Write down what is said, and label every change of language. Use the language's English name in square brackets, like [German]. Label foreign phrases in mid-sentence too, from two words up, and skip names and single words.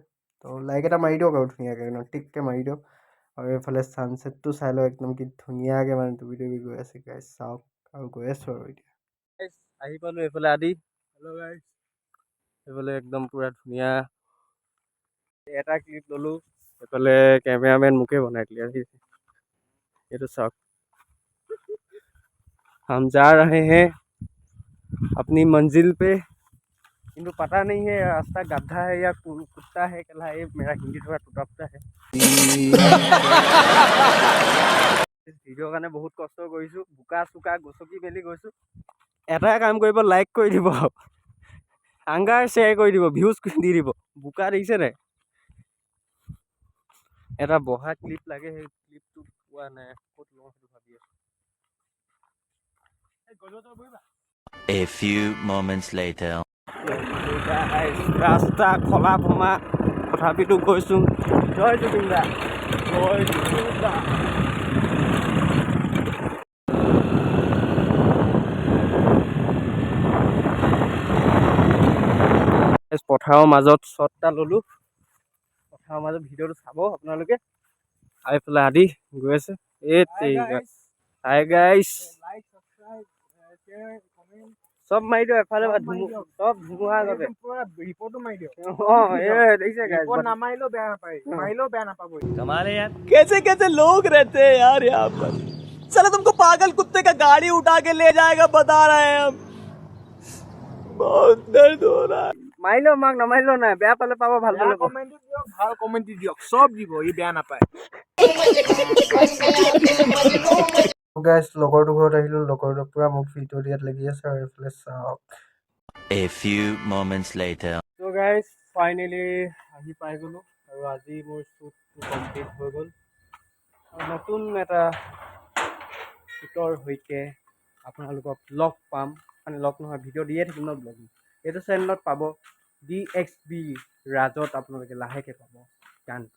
[Assamese] তো লাইক এটা মাৰি দিয়ক আৰু ধুনীয়াকৈ একদম টিককৈ মাৰি দিয়ক। আৰু এইফালে ছানছেটটো চাই লওক, একদম কি ধুনীয়াকৈ মানে ডুবি ডুবি গৈ আছে গাইজ, চাওক। আৰু গৈ আছোঁ আৰু এতিয়া আহি পালোঁ এইফালে আদি। [English] hello guys, [Assamese] এইফালে একদম পুৰা ধুনীয়া এটা ক্লিপ ল'লোঁ। এইফালে কেমেৰামেন মোকে বনাই দিলে আৰু এইটো চাওক। [Hindi] हम जा रहे हैं अपनी मंजिल पे, किंतु पता नहीं है रास्ता गड्ढा है या कुत्ता है कहला। ये मेरा हिंदी थोड़ा टूटा फूटा है। [Assamese] ভিডিঅ'ৰ কাৰণে বহুত কষ্ট কৰিছোঁ, বোকা চোকা গছকি মেলি গৈছোঁ। এটাই কাম কৰিব, লাইক কৰি দিব, আংগাৰ শ্বেয়াৰ কৰি দিব, ভিউজ দি দিব। বোকা দেখিছে নাই? এটা বহা ক্লিপ লাগে, সেই ক্লিপটো পোৱা নাই, ক'ত লওঁ সেইটো ভাবি আছোঁ। [English] A few moments later. [Assamese] ৰাস্তা খলা ভমা, তথাপিতো গৈছোঁ। জয় জুবিন দা, জয় জুবিন দা। পথাৰৰ মাজত শ্বট এটা ল'লোঁ, পথাৰৰ মাজত ভিডিঅ'টো চাব আপোনালোকে। এইফালে আদি গৈ আছে। [English] hi guys, [Assamese] চব মাৰি দিয়ক এফালে, চব ধুমুহা আগতে ৰিপৰ্টো মাৰি দিয়ক। দেখিছে ৰিপৰ্ট নামাৰিলেও বেয়া নাপায়, মাৰিলেও বেয়া নাপাব। [Hindi] कमाल है यार। कैसे कैसे लोग रहते हैं यार यहाँ पर। चलो तुमको पागल कुत्ते का गाड़ी उठा के ले जाएगा, बता रहे हैं हम। बहुत दर्द हो रहा है। [Assamese] মাৰিলেও মাক, নামাৰিলেও নাই, বেয়া পালে পাব, ভাল পালে পাব। ভাল কমেন্ট দিয়ক, সব দিব, ই বেয়া নাপায়। গাইছ লগৰটো ঘৰত আহিলোঁ, লগৰটো পুৰা মোক ভিডিঅ' দিয়াত লাগি আছে। আৰু এইফালে চাওক। [English] A few moments later. [Assamese] তো গাইজ ফাইনেলি আহি পাই গ'লোঁ, আৰু আজি মোৰ শ্বুটটো কমপ্লিট হৈ গ'ল। আৰু নতুন এটা শ্বুটৰ সৈতে আপোনালোকক লগ পাম, মানে লগ নহয়, ভিডিঅ' দিয়ে থাকিম ন ব্লগ। এইটো চেনেলত পাব, DXB ৰাজত আপোনালোকে লাহেকৈ পাব গানটো।